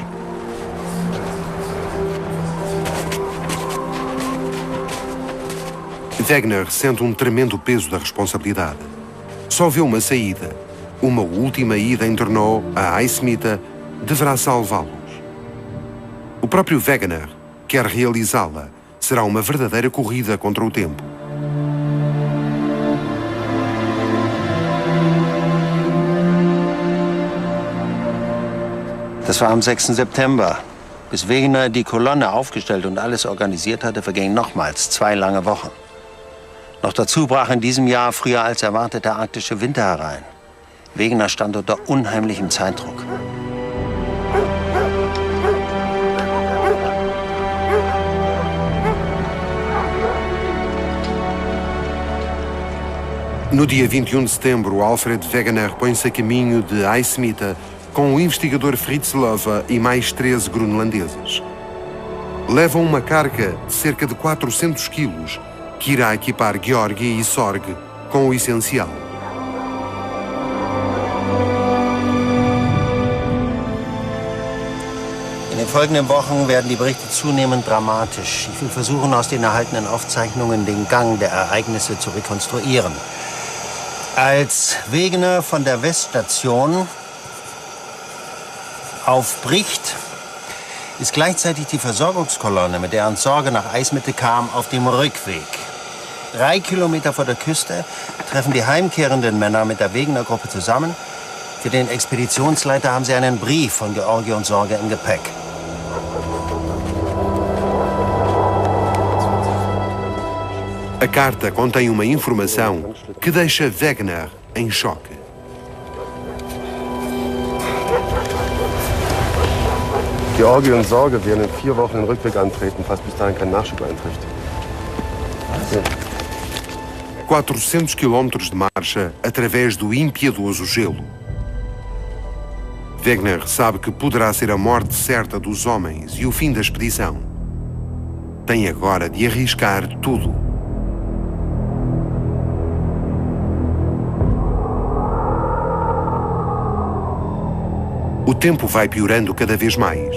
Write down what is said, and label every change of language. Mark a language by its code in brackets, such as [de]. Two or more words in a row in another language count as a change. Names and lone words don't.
[pt] Wegener sente um tremendo peso da responsabilidade. Só vê uma saída. Uma última ida em tornó a Eismitte deverá salvá-los. O próprio Wegener quer realizá-la. Será uma verdadeira corrida contra o tempo. [de] Das war am 6. September. Bis Wegener die Kolonne aufgestellt und alles organisiert hatte, vergingen nochmals 2 lange Wochen. Noch dazu brach in diesem Jahr früher als erwartet der arktische Winter herein. Wegener stand unter unheimlichem Zeitdruck. [pt] No dia 21 de setembro, Alfred Wegener põe-se a caminho de Eismitte com o investigador Fritz Löwe e mais 13 groenlandeses. Levam uma carga de cerca de 400 quilos, que irá equipar Georgi e Sorg com o essencial. [de] In den folgenden Wochen werden die Berichte zunehmend dramatisch. Ich will versuchen, aus den erhaltenen Aufzeichnungen den Gang der Ereignisse zu rekonstruieren. Als Wegener von der Weststation aufbricht, ist gleichzeitig die Versorgungskolonne, mit der uns Sorge nach Eismitte kam, auf dem Rückweg. 3 Kilometer vor der Küste treffen die heimkehrenden Männer mit der Wegener-Gruppe zusammen. Für den Expeditionsleiter haben sie einen Brief von Georgi und Sorge im Gepäck. [pt] A carta contém uma informação que deixa Wegener em choque. [de] Georgi und Sorge werden in 4 Wochen den Rückweg antreten, falls bis dahin kein Nachschub eintrifft. Ja. [pt] 400 quilómetros de marcha através do impiedoso gelo. Wegener sabe que poderá ser a morte certa dos homens e o fim da expedição. Tem agora de arriscar tudo. O tempo vai piorando cada vez mais.